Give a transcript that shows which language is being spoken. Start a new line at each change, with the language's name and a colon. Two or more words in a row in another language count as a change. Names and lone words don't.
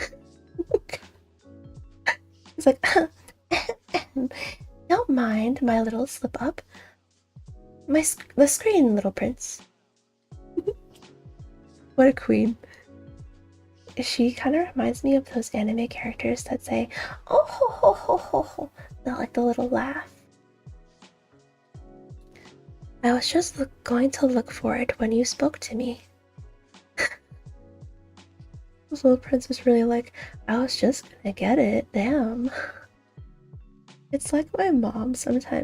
English: It's like, don't mind my little slip up. The screen, little prince. What a queen. She kind of reminds me of those anime characters that say, oh ho ho ho ho ho, like the little laugh. I was just going to look for it when you spoke to me. The little prince was really like, I was just gonna get it, damn. It's like my mom sometimes.